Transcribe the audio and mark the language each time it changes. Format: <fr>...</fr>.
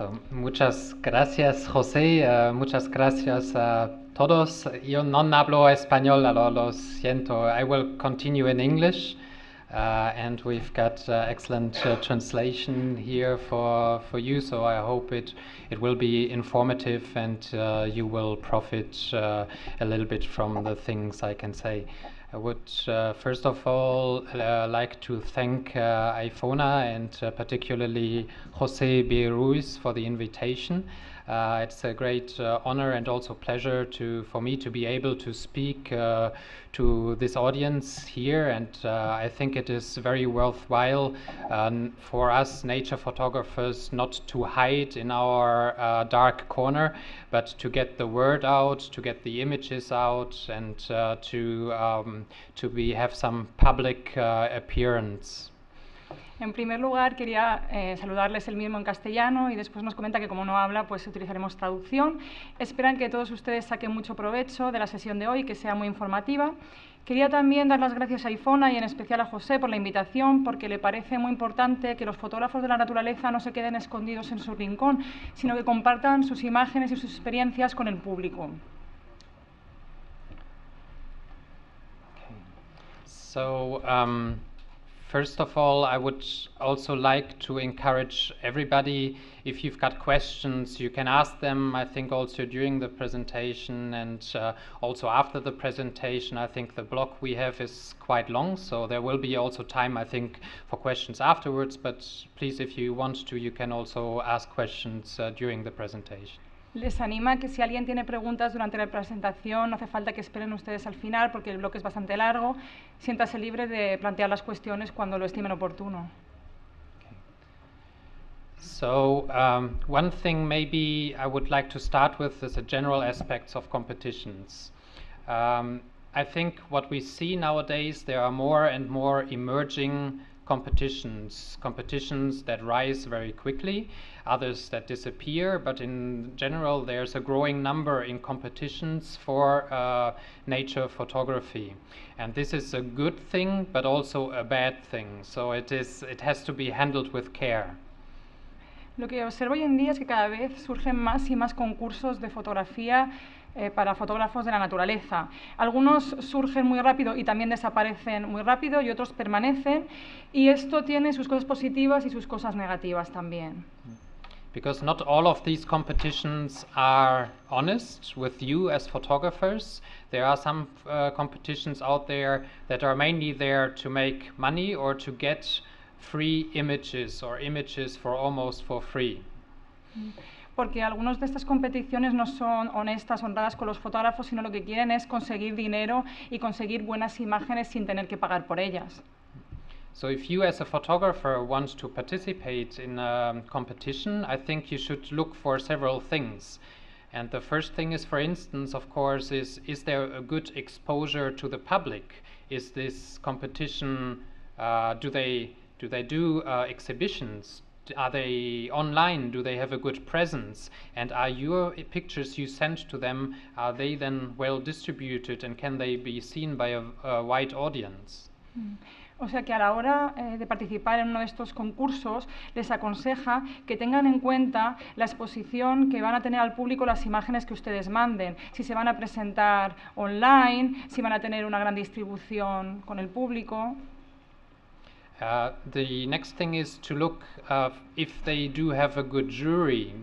<es>Muchas gracias, José. Muchas gracias a todos. Yo no hablo español, lo siento.</es> <en>I will continue in English. And we've got excellent translation here for you, so I hope it will be informative and you will profit a little bit from the things I can say. I would first of all like to thank AEFONA and particularly José B. Ruiz for the invitation. It's a great honor and also pleasure for me to be able to speak to this audience here, and I think it is very worthwhile for us nature photographers not to hide in our dark corner, but to get the word out, to get the images out, and to have some public appearance.</en> <es>En primer lugar, quería saludarles él mismo en castellano y después nos comenta que como no habla, pues utilizaremos traducción. Esperan que todos ustedes saquen mucho provecho de la sesión de hoy, que sea muy informativa. Quería también dar las gracias a AEFONA y en especial a José por la invitación, porque le parece muy importante que los fotógrafos de la naturaleza no se queden escondidos en su rincón, sino que compartan sus imágenes y sus experiencias con el público.</es> <en>Okay. So, first of all, I would also like to encourage everybody, if you've got questions, you can ask them, I think also during the presentation and also after the presentation. I think the block we have is quite long, so there will be also time, I think, for questions afterwards, but please, if you want to, you can also ask questions during the presentation.</en> <es>Les anima que si alguien tiene preguntas durante la presentación, no hace falta que esperen ustedes al final porque el bloque es bastante largo. Siéntase libre de plantear las cuestiones cuando lo estimen oportuno.</es> <en>So one thing maybe I would like to start with is the general aspects of competitions. I think what we see nowadays, there are more and more emerging competitions that rise very quickly, others that disappear, but in general there's a growing number in competitions for nature photography. And this is a good thing, but also a bad thing. So it has to be handled with care.</en> <es>Lo que observo hoy en día es que cada vez surgen más y más concursos de fotografía para fotógrafos de la naturaleza. Algunos surgen muy rápido y también desaparecen muy rápido y otros permanecen, y esto tiene sus cosas positivas y sus cosas negativas también.</es> <en>Because not all of these competitions are honest with you as photographers. There are some competitions out there that are mainly there to make money or to get free images or images for almost for free.</en> <es>Porque algunas de estas competiciones no son honestas, honradas con los fotógrafos, sino lo que quieren es conseguir dinero y conseguir buenas imágenes sin tener que pagar por ellas.</es> <en>So if you as a photographer want to participate in a competition, I think you should look for several things. And the first thing is, for instance, of course, is there a good exposure to the public? Is this competition, do they do exhibitions? Are they online? Do they have a good presence? And are your pictures you send to them, are they then well distributed, and can they be seen by a wide audience?</en> <es>O sea que a la hora de participar en uno de estos concursos les aconseja que tengan en cuenta la exposición que van a tener al público las imágenes que ustedes manden, si se van a presentar online, si van a tener una gran distribución con el público.</es> <en>The next thing is to look if they do have a good jury.</en>